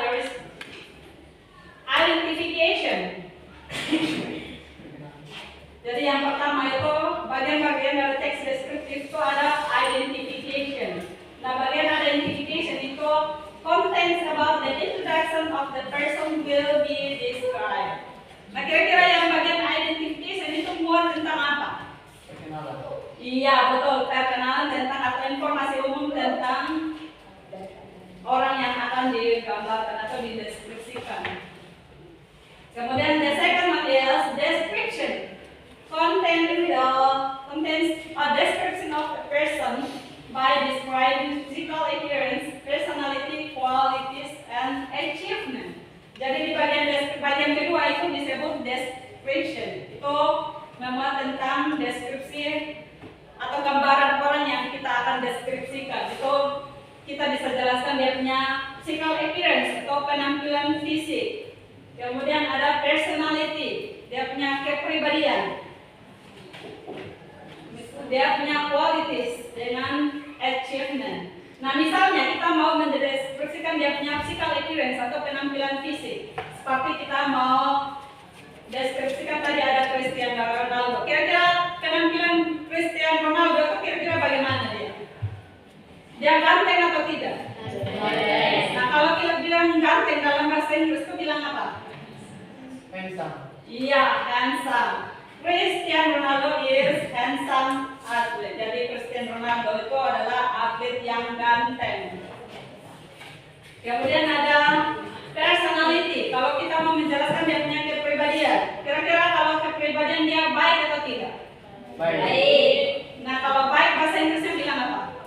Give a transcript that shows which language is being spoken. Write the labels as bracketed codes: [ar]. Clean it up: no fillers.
[en] There is identification. [id] Jadi yang pertama itu bagian-bagian dari teks deskriptif itu ada identification. Nah, bagian identification itu [en] contains about the introduction of the person will be described. [id] Nah, kira-kira yang bagian identification itu muat tentang apa? Perkenalan. Iya, betul. Perkenalan tentang atau informasi umum tentang orang yang akan akan digambarkan atau dideskripsikan. Kemudian [en] the second one is description. Contains a description of a person by describing physical appearance, personality, qualities, and achievement. [id] Jadi di bagian kedua itu disebut description. Itu memuat tentang deskripsi atau gambaran orang yang kita akan deskripsikan. Itu kita bisa jelaskan dia punya physical appearance atau penampilan fisik. Kemudian ada personality, dia punya kepribadian. Dia punya qualities dengan achievement. Nah, misalnya kita mau mendeskripsikan dia punya physical appearance atau penampilan fisik. Seperti kita mau deskripsikan tadi ada Cristiano Ronaldo. Kira-kira penampilan Cristiano Ronaldo itu kira-kira bagaimana dia? Dia ganteng atau tidak? Nah, kalau kita bilang ganteng dalam bahasa Inggris itu bilang apa? [en] Handsome. [id] Iya, handsome. [en] Cristiano Ronaldo is handsome athlete. [id] Jadi Cristiano Ronaldo itu adalah atlet yang ganteng. Kemudian ada personality. Kalau kita mau menjelaskan dia punya kepribadian, kira-kira kalau kepribadian dia baik atau tidak? Baik. Nah, kalau baik bahasa Inggrisnya bilang apa?